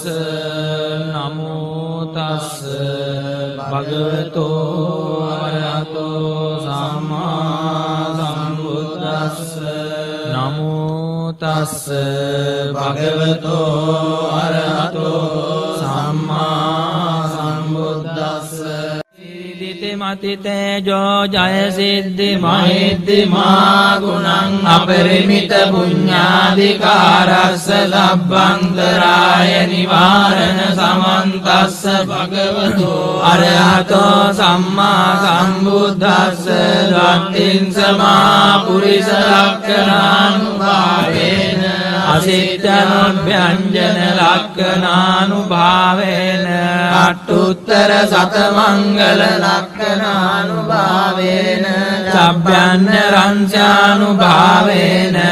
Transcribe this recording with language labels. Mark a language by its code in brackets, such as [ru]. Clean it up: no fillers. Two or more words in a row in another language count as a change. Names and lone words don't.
[pi] නමෝ තස්ස භගවතෝ අරහතෝ සම්මා සම්බුද්දස්ස. නමෝ තස්ස භගවතෝ අරහතෝ සම්මා සම්බුද්දස්ස. සිද්ධි මති තේජෝ ජය සිද්ධි මහිද්දිමා ගුණං අපරිමිත පුඤ්ඤාධිකාරස්ස ලබ්බන්තරාය නිවාරණ සමන්තස්ස භගවතු අරහතෝ සම්මා සම්බුද්දස්ස දත්තිං සමා පුරිස ලක්ඛණානුභාවේන අසිට්ඨනොභ්‍යංජන ලක්ඛණානුභාවේන අට්ඨුත්තර සතමංගල ලක්ඛණානුභාවේන සබ්බයන්න රංසානුභාවේන